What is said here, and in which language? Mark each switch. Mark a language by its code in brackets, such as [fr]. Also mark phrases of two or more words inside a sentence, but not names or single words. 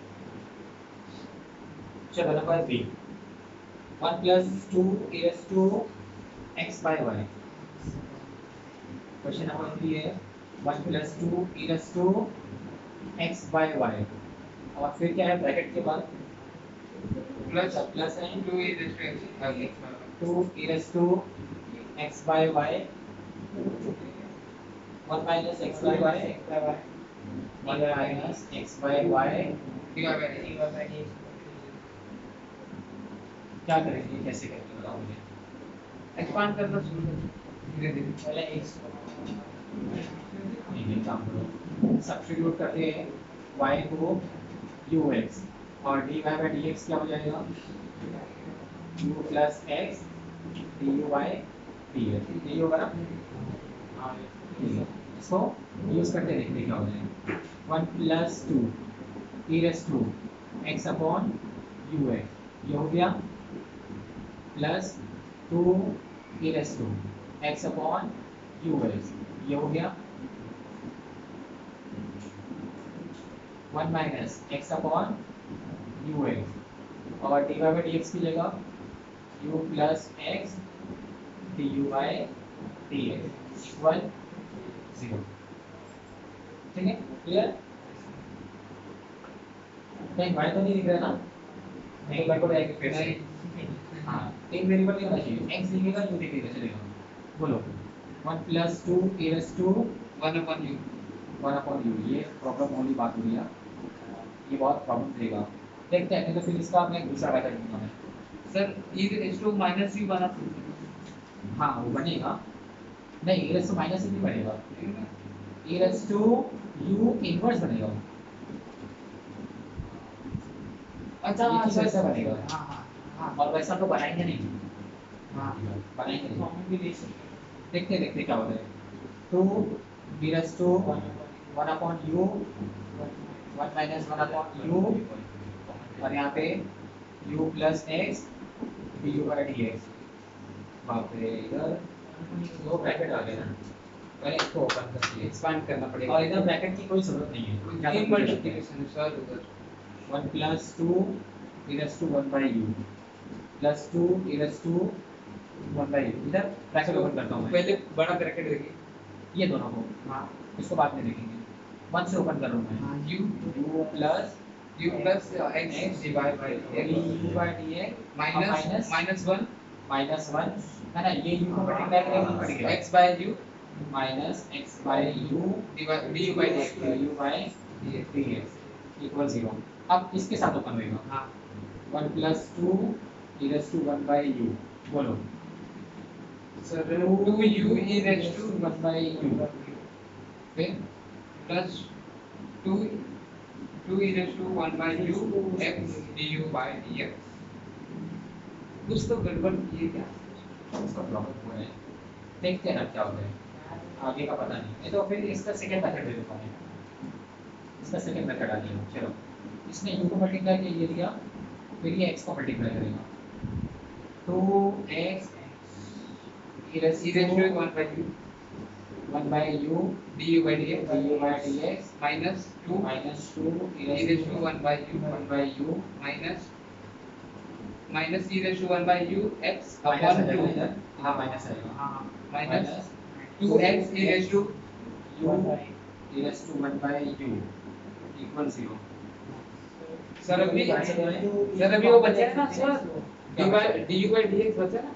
[hi] चलो नंबर बी 1 + 2 [en] e x by y। [hi] क्वेश्चन नंबर 3 है 1 + 2 [en] e x by y [hi] और फिर क्या है ब्रैकेट के बाद प्लस प्लस है [en] 2 e raised to x आगे 2 e x by y 1 - x by y 1 - x by y divide by [hi] क्या करेंगे कैसे करेंगे बताओ मुझे। एक्सपांड करना शुरू कर धीरे धीरे पहले x एक काम करो सब्स्टिट्यूट करके y को ux और [en] dy by dx [hi] क्या हो जाएगा [en] u plus x du by dx [hi] यही होगा ना। हाँ ठीक है इसको यूज करके देखते क्या हो जाएगा 1 + 2 [en] e x upon ux [hi] ये हो गया प्लस 2 [en] e x upon ux [hi] ये हो गया 1 - [en] x upon ux [hi] और dy by dx की जगह [en] u plus x du by dx [hi] इक्वल 0, ठीक है क्लियर। कहीं y तो नहीं दिख रहा ना, नहीं बार को डायरेक्ट फिर से हाँ 3 वेरिएबल नहीं होना चाहिए x दिखेगा u दिखेगा चलेगा। बोलो 1 + 2 e [en] 1 upon u 1 upon u [hi] ये प्रॉब्लम वाली बात हो रही है, ये बहुत प्रॉब्लम देगा। देखते हैं नहीं तो फिर इसका मैं दूसरा मेथड दूंगा मैं। [en] सर e raised to minus u [hi] बना सकते हैं हाँ वो बनेगा नहीं e - माइनस नहीं बनेगा e u इनवर्स बनेगा। अच्छा ये चीज़ सर वैसा बनेगा हाँ हाँ हाँ और वैसा तो बनाएंगे नहीं हाँ बनाएंगे नहीं। फॉर्म भी ले सकते हैं देखते देखते क्या होता है 2 e [en] 1 upon u 1 - 1 upon u [hi] और यहाँ पे [en] u plus x du by dx। [hi] बाप रे इधर दो ब्रैकेट आ गए ना, पहले इसको ओपन कर दिए एक्सपांड करना पड़ेगा और इधर ब्रैकेट की कोई जरूरत नहीं है। तीन मल्टीप्लिकेशन सर उधर [en] 1 + 2 e 1 by u plus 2 e 1 by u [hi] इधर ब्रैकेट ओपन करता हूँ मैं पहले बड़ा ब्रैकेट देखिए ये दोनों को, हाँ इसको बाद में देखेंगे 1 से ओपन कर रहा हूँ मैं हाँ [en] u plus u plus x divided by du by dx minus 1 [hi] -1 है ना, ये u को मल्टीप्लाई करेंगे बढ़ गया [en] x by u minus x by u du by dx u by dx [hi] इक्वल 0। अब इसके साथ ओपन होएगा हाँ [en] 1 + 2 e 1 by u बोलो सर 2u e raised to 1 by u फिर plus 2 e raised to 1 by u x du by dx [hi] कुछ तो गड़बड़ किए क्या इसका प्रॉब्लम हुआ है, देखते हैं ना क्या होता है आगे का पता नहीं। तो फिर इसका सेकंड मेथड दे देता हूँ, इसका सेकंड मेथड आ गया। चलो इसने u को मल्टीप्लाई किया ये दिया फिर ये x को मल्टीप्लाई करेगा 2x [en] e raised to 1 by u 1 by u du by dx du by dx minus 2 -2 e raised to 1 by u 1 by u minus e raised to 1 by u x [hi] माइनस [en] upon [hi] आ जाएगा 2 इधर, हाँ माइनस आएगा [en] हाँ minus 2x e raised to u e 1 by u इक्वल 0। [hi] सर अभी वो बचा है ना सर [en] du by dx [hi] बचा है ना